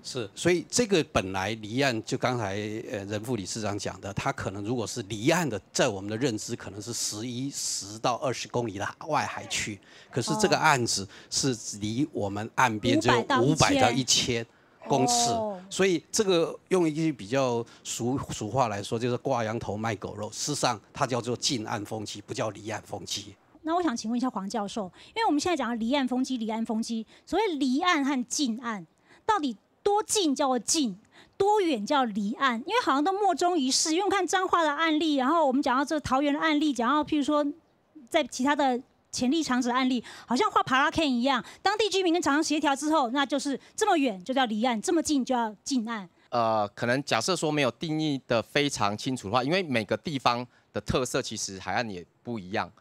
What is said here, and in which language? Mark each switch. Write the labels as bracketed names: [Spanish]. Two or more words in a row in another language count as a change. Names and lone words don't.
[Chinese] 是，所以這個本來離岸，就剛才仁富理事長講的，它可能如果是離岸的，在我們的認知可能是10到20公里的外海區，可是這個案子是離我們岸邊只有500到1000公尺，所以這個用一句比較俗話來說，就是掛羊頭賣狗肉，事實上它叫做近岸風機，不叫離岸風機。那我想請問一下黃教授，因為我們現在講離岸風機，所謂離岸和近岸，到底多近叫做近，多遠叫離岸？因為好像都莫衷一是。因為我看彰化的案例，然後我們講到這個桃園的案例，講到譬如說在其他的潜力场址案例，好像画爬拉 K 一样，当地居民跟厂商协调之后，那就是这么远就叫离岸，这么近就要近岸。可能假设说没有定义的非常清楚的话，因为每个地方的特色其实海岸也不一样。